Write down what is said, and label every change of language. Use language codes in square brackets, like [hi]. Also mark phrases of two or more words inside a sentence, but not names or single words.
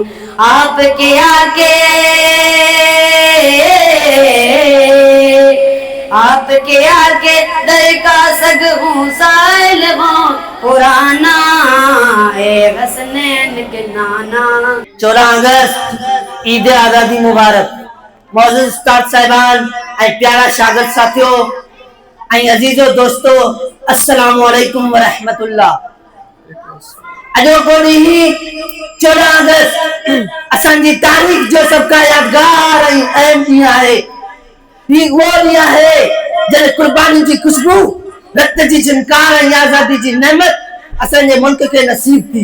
[ur] آپ کے آکے در کا سگ ہوں سائل ہوں پرانا، اے حسنین کے نانا. [sd] 14 अगस्त ईद आज़ादी मुबारक। मौजूद उस्ताद साहिबान ऐं प्यारा शागिर्द साथियों ऐं अजीजो दोस्तो, [ar] السلام عليكم ورحمة الله. [sd] अॼोको ॾींहुं 14 अगस्त असांजी तारीख़ जो सभ खां यादगार ऐं अहम ॾींहुं आहे। हीउ उहो ॾींहुं आहे जॾहिं क़ुर्बानी जी खुशबू, रत जी झनकार ऐं आज़ादी जी नेमत असांजे मुल्क खे नसीब थी।